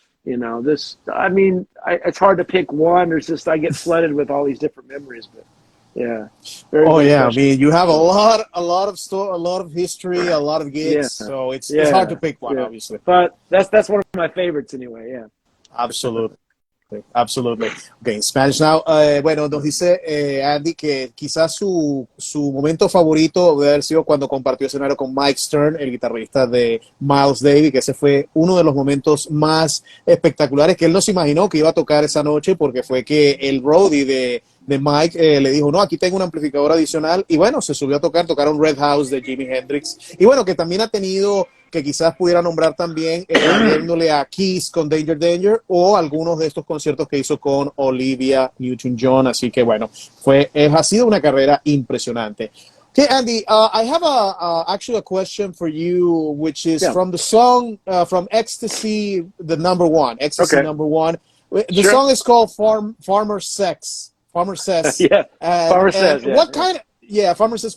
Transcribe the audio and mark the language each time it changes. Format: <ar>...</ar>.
<en>It's hard to pick one. I get flooded with all these different memories, but yeah. Very yeah. special. I mean, you have a lot of history, a lot of gigs, so it's hard to pick one, obviously. But that's one of my favorites anyway. Yeah. Absolutely. Okay, in Spanish now.</en> <es>Bueno, nos dice Andy que quizás su momento favorito debe haber sido cuando compartió escenario con Mike Stern, el guitarrista de Miles Davis, que ese fue uno de los momentos más espectaculares que él no se imaginó que iba a tocar esa noche, porque fue que el roadie de Mike le dijo, no, aquí tengo un amplificador adicional, y bueno, se subió a tocaron Red House de Jimi Hendrix, y bueno, que también ha tenido, que quizás pudiera nombrar también, viéndole a Kiss con Danger, o algunos de estos conciertos que hizo con Olivia Newton-John, así que bueno, ha sido una carrera impresionante.</es> <en>Okay, Andy, I have actually a question for you, which is from the song, from Ecstasy, the number one, number one. The song is called Farmer Says. Farmer Says. Farmer Says. Farmer Says.</en>